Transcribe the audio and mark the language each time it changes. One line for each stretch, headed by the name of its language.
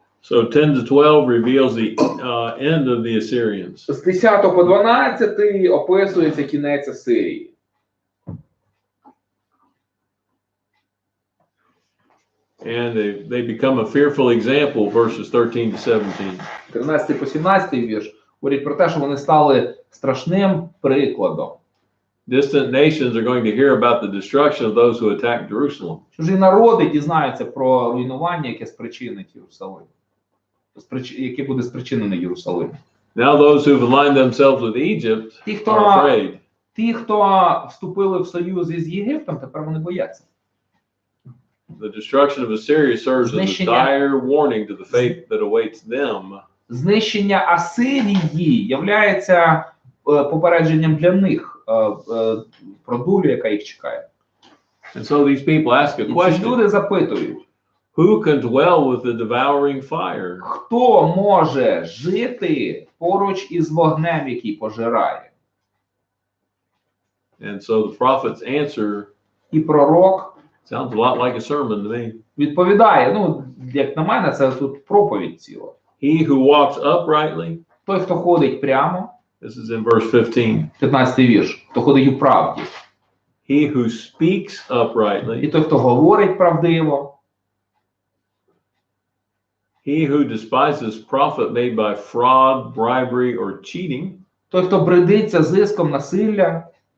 English: So 10 to 12 reveals the end of the Assyrians.
Ukrainian: З 10 по 12 описується кінець Асирії.
English: And they become a fearful example, verses 13 to 17.
Ukrainian: 13 по 17 вірш говорить про те, що вони стали страшним прикладом.
English: Distant nations are going to hear about the destruction of those who attack Jerusalem.
Ukrainian: Чужі народи дізнаються про руйнування, яке спричинить Єрусалим. Яке буде спричинене Єрусалим.
English: Now those who've aligned themselves with Egypt are afraid.
Ukrainian: Ті, хто вступили в союз із Єгиптом, тепер вони бояться.
English: The destruction of Assyria serves as a dire warning to the fate that awaits them.
Ukrainian: Знищення Асирії являється попередженням для них про долю, яка їх чекає.
English: And so these people ask a
Ukrainian: І ці
English: question.
Ukrainian: люди запитують,
English: Who can dwell with the devouring fire?
Ukrainian: хто може жити поруч із вогнем, який пожирає?
English: And so the prophet's answer
Ukrainian: І пророк
English: sounds a lot like a sermon to me.
Ukrainian: відповідає, ну, як на мене, це тут проповідь ціла.
English: He who walks uprightly,
Ukrainian: Той, хто ходить прямо,
English: this is in verse 15.
Ukrainian: 15 вірш, хто ходить у правді.
English: He who speaks
Ukrainian: І
English: uprightly,
Ukrainian: той, хто говорить правдиво.
English: he who despises profit made by fraud, bribery, or cheating,
Ukrainian: Той, хто бредиться зиском насилля.